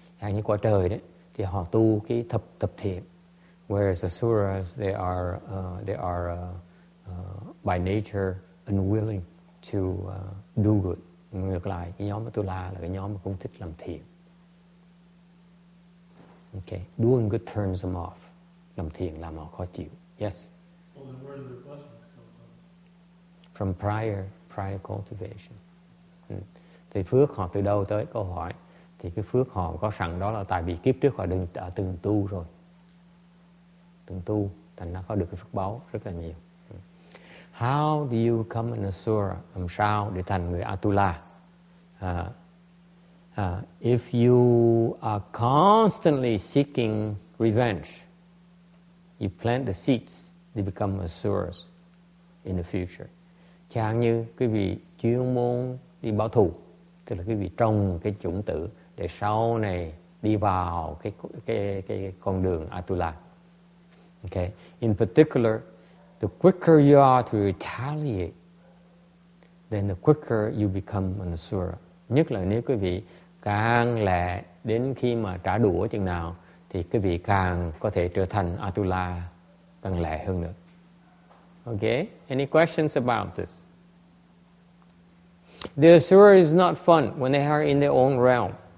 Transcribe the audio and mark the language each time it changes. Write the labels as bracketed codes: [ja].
[vi] Như quả trời đấy thì họ tu cái thập thiện, [en] whereas Asuras they are by nature unwilling to do good. [vi] Ngược lại, cái nhóm Atula là cái nhóm mà không thích làm thiện. [en] Okay, doing good turns them off. [vi] Làm thiện làm họ khó chịu. [en] Yes. Well, then where do the blessings come from? From prior cultivation. [vi] Thì phước họ từ đâu tới? Câu hỏi. Thì cái phước họ có sẵn đó là tại vì kiếp trước họ từng tu rồi. Từng tu, thành ra có được cái phước báo rất là nhiều. [en] How do you become an Asura? [vi] Làm sao để thành người Atula? [en] If you are constantly seeking revenge, you plant the seeds, they become Asuras in the future. [vi] Chẳng như quý vị chuyên môn đi báo thù, tức là quý vị trồng cái chủng tử để sau này đi vào cái con đường Atula. [en] Okay. In particular, the quicker you are to retaliate, then the quicker you become an Asura. [vi] Nhất là nếu quý vị càng lẹ đến khi mà trả đũa chừng nào thì quý vị càng có thể trở thành Atula càng lẹ hơn nữa. [en] Okay? Any questions about this? The Asura is not fun when they are in their own realm.